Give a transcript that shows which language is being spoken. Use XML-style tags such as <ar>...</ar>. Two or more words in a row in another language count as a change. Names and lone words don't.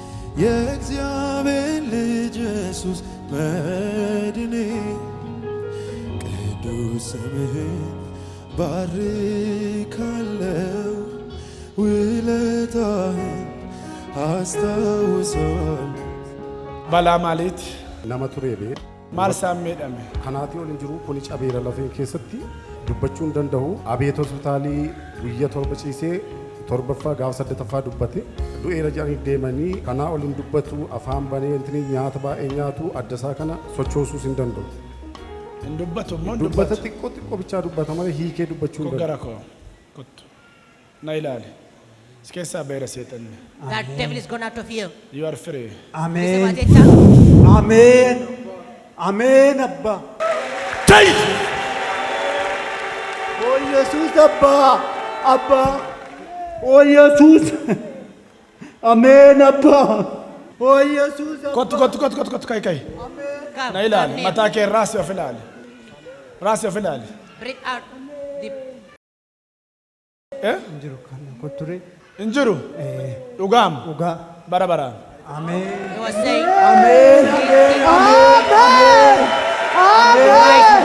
<am>የእግዚአብሔር ልጅ ኢየሱስ መድኔ ቅዱስ ስምህን ባርካለው ውለታህን አስታውሳለሁ። ባላማሌት</am> <om>nama turee bee maal saammeedhame kanaatii ol hin jiru kuni cabeera lafee keessatti dubbachuu hin danda'u. Abeet hospitaalii guyya torba ciisee torbaffaa gaafa saddettaffaa dubbate du'eera jedhanii deemanii kanaa ol hin dubbatu afaan banee intini nyaata baay'ee nyaatu adda isaa kana sochoosuus hin danda'u. hin dubbatu immoo Dubbata xiqqoo xiqqoo bichaa dubbata malee hiikee dubbachuu hin danda'u. gara koo kottu na ilaali si keessaa beera seexanni.</om> <en>That devil is gone out of you. You are free. Amen. Amen. Amen Abba. Oh Jesus Abba. Abba. Oh Jesus. Amen Abba. Oh Jesus Abba.</en> <om>kottu kai</om> <en>Come.</en> <om>na ilaali</om> <en>come</en> <om>mataa kee raasi of ilaali raasi of ilaali.</om> <en>Breathe out. Deep.</en> <om>Jiru kana koture. hin jiru dhugaam Uga. bara baraan.</om> <en>Amen. He was saying. Amen. Amen. Amen. Amen.</en>